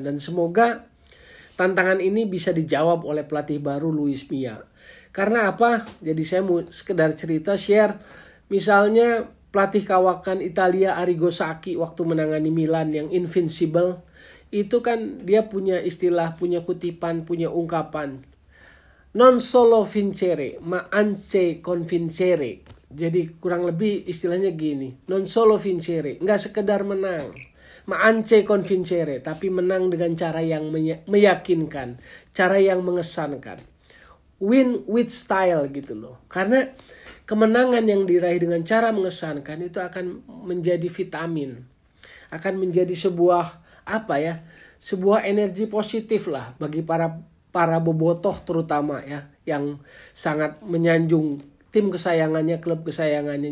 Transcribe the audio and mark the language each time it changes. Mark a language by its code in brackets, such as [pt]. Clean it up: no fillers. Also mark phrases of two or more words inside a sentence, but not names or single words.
[id] Dan semoga tantangan ini bisa dijawab oleh pelatih baru Luis Milla. Karena apa? Jadi saya mau sekedar cerita, share. Misalnya pelatih kawakan Italia Arrigo Sacchi waktu menangani Milan yang invincible. Itu kan dia punya istilah, punya kutipan, punya ungkapan. [it] Non solo vincere, ma anche convincere. [id] Jadi kurang lebih istilahnya gini. [it] Non solo vincere, [id] nggak sekedar menang. [it] Ma anche convincere, [id] tapi menang dengan cara yang meyakinkan. Cara yang mengesankan. [en] Win with style [id] gitu loh. Karena kemenangan yang diraih dengan cara mengesankan itu akan menjadi vitamin. Akan menjadi sebuah sebuah energi positif lah bagi para bobotoh terutama ya, yang sangat menyanjung tim kesayangannya, klub kesayangannya.